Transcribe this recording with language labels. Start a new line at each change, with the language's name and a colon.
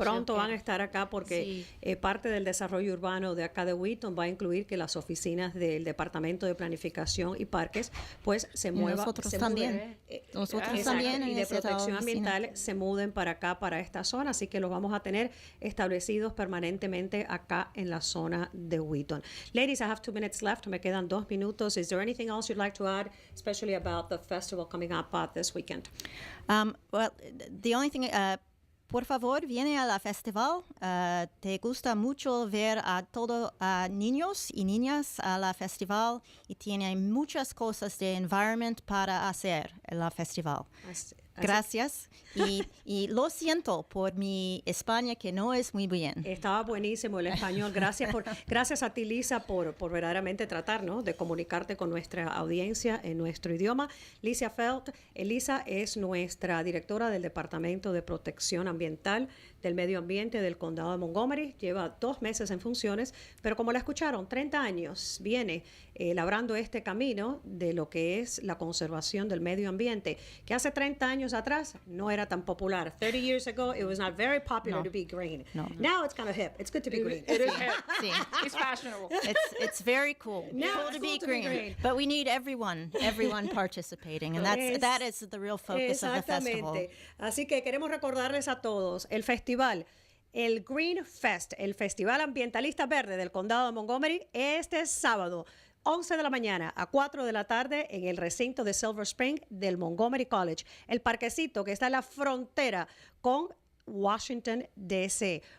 Spanish: Pronto van a estar acá porque parte del desarrollo urbano de acá de Wheaton va a incluir que las oficinas del Departamento de Planificación y Parques pues se muevan. Nosotros también. Nosotros también. Y de protección ambiental se muden para acá, para esta zona, así que los vamos a tener establecidos permanentemente acá en la zona de Wheaton.
English: Ladies, I have 2 minutes left.
Spanish: Me quedan 2 minutos.
English: Is there anything else you'd like to add, especially about the festival coming up this weekend? Well, the only thing,
Spanish: por favor, viene a la festival. Te gusta mucho ver a todos niños y niñas a la festival, y tiene muchas cosas de environment para hacer en la festival. Gracias. Y lo siento por mi España, que no es muy bien. Estaba buenísimo el español. Gracias a ti, Lisa, por verdaderamente tratar, ¿no?, de comunicarte con nuestra audiencia en nuestro idioma. Lisa Felt. Lisa es nuestra directora del Departamento de Protección Ambiental del Medio Ambiente del Condado de Montgomery. Lleva 2 meses en funciones, pero como la escucharon, 30 años viene labrando este camino de lo que es la conservación del medio ambiente, que hace 30 años atrás no era tan popular.
English: 30 years ago, it was not very popular to be green. Now it's kind of hip. It's good to be green. It is hip. It's fashionable. It's very cool. Now cool it's to be cool green. to be green. But we need everyone participating, and that is the real focus of the festival.
Spanish: Así que queremos recordarles a todos, el festival el Green Fest, el Festival Ambientalista Verde del Condado de Montgomery, este sábado, 11 de la mañana a 4 de la tarde en el recinto de Silver Spring del Montgomery College, el parquecito que está en la frontera con Washington, D.C.